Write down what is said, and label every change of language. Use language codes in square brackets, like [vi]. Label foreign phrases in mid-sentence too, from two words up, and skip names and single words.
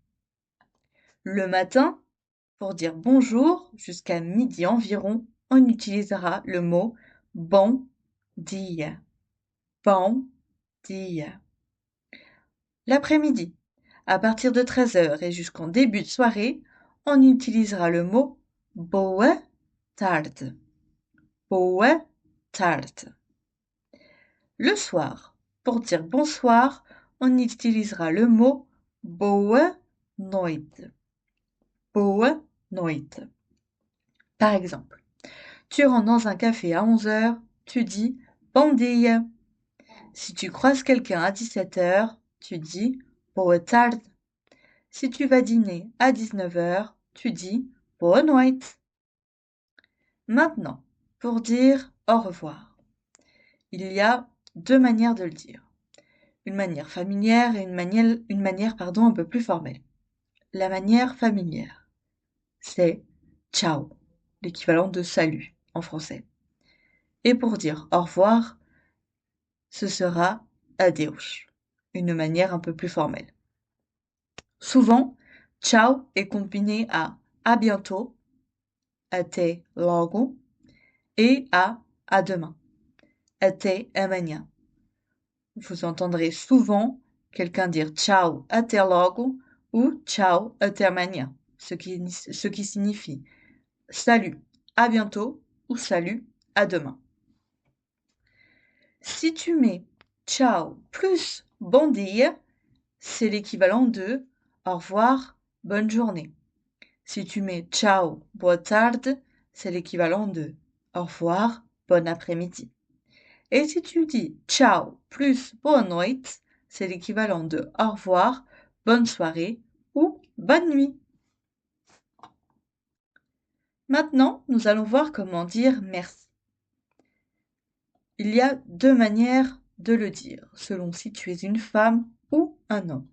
[fr] Le matin, pour dire bonjour, jusqu'à midi environ, on utilisera le mot [pt] bon dia. Bon dia. [fr] L'après-midi, à partir de 13 heures et jusqu'en début de soirée, on utilisera le mot [pt] boa tarde. Boa tarde. [fr] Le soir, pour dire bonsoir, on utilisera le mot [pt] boa noite. Boa noite. [fr] Par exemple, tu rentres dans un café à 11 heures, tu dis [pt] bom dia. [fr] Si tu croises quelqu'un à 17 heures, tu dis [pt] boa tarde. [fr] Si tu vas dîner à 19 heures, tu dis [pt] boa noite. [fr] Maintenant, pour dire au revoir, il y a deux manières de le dire. Une manière familière et une manière un peu plus formelle. La manière familière, c'est ciao, l'équivalent de salut en français. Et pour dire au revoir, ce sera adeus, une manière un peu plus formelle. Souvent, ciao est combiné à bientôt, [pt] até logo, [fr] et à demain, [pt] até amanhã. [fr] Vous entendrez souvent quelqu'un dire [pt] ciao até logo [fr] ou [pt] ciao até amanhã, [fr] ce qui signifie salut, à bientôt ou salut, à demain. Si tu mets ciao plus [pt] bon dia, [fr] c'est l'équivalent de au revoir, bonne journée. Si tu mets ciao, [pt] boa tarde, [fr] c'est l'équivalent de au revoir, bon après-midi. Et si tu dis ciao plus [pt] boa noite, [fr] c'est l'équivalent de au revoir, bonne soirée ou bonne nuit. Maintenant, nous allons voir comment dire merci. Il y a deux manières de le dire, selon si tu es une femme ou un homme.